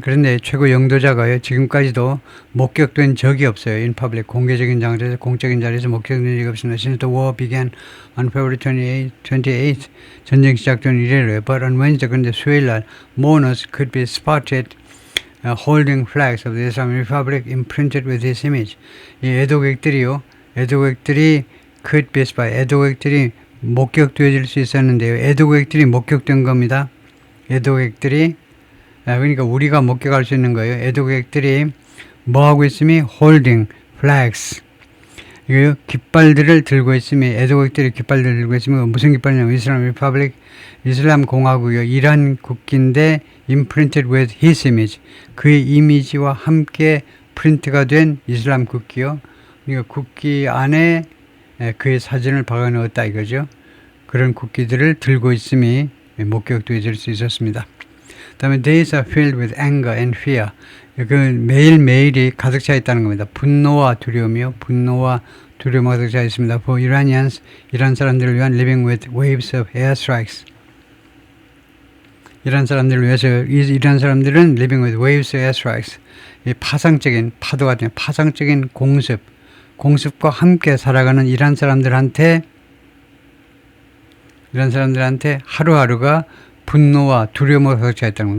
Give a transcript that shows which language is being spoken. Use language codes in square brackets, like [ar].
[ko] 그런데 최고 영도자가요. 지금까지도 목격된 적이 없어요. [en] In public, [ko] 공개적인 장소에서 공적인 자리에서 목격된 적이 없습니다. [en] Since the war began on February 28th, [ko] 전쟁 시작된 이래로요. [en] But on Wednesday, [ko] 그런데 수요일날 [en] mourners could be spotted holding flags of the Islamic Republic imprinted with his image. [ko] 이 애도객들이요. 애도객들이 [en] could be spotted. [ko] 애도객들이 목격되어질 수 있었는데요. 애도객들이 목격된 겁니다. 애도객들이 그러니까 우리가 목격할 수 있는 거예요. 애도객들이 뭐 하고 있으면 [en] holding flags [ko] 이거 깃발들을 들고 있으면 애도객들이 깃발들을 들고 있으면 무슨 깃발이냐면 이슬람 리퍼블릭 이슬람 공화국이요. 이란 국기인데 [en] imprinted with his image [ko] 그의 이미지와 함께 프린트가 된 이슬람 국기요. 그러니까 국기 안에 그의 사진을 박아 넣었다 이거죠. 그런 국기들을 들고 있음이 목격되어질 수 있었습니다. 그 다음에 [en] days are filled with anger and fear. [ko] 그 매일매일이 가득 차 있다는 겁니다. 분노와 두려움이요. 분노와 두려움 가득 차 있습니다. [en] For Iranians, [ko] 이란 사람들을 위한 [en] living with waves of airstrikes. [ko] 이란 사람들을 위해서 이란 사람들은 [en] living with waves of airstrikes. [ko] 이 파상적인 파도 같은 파상적인 공습과 함께 살아가는 이란 사람들한테 하루하루가 분노와 두려움으로 가득 차 있다는 거예요.